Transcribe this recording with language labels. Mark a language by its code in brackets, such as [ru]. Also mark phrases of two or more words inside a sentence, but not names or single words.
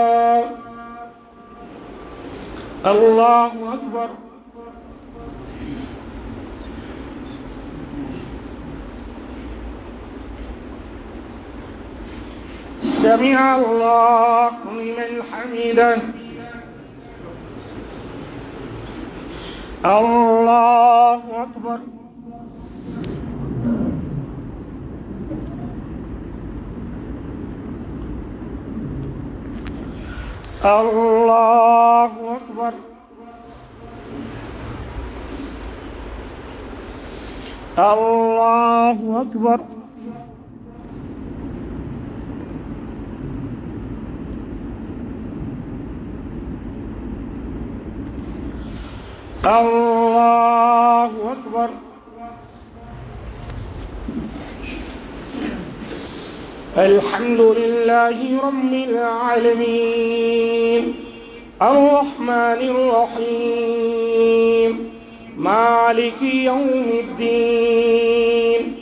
[ar] اللہ اکبر۔ سمع اللہ لمن حمده۔ اللہ اکبر۔ اللہ اکبر۔ اللہ اکبر۔ اللہ اکبر۔ الحمد لله رب العالمين الرحمن الرحيم مالك يوم الدين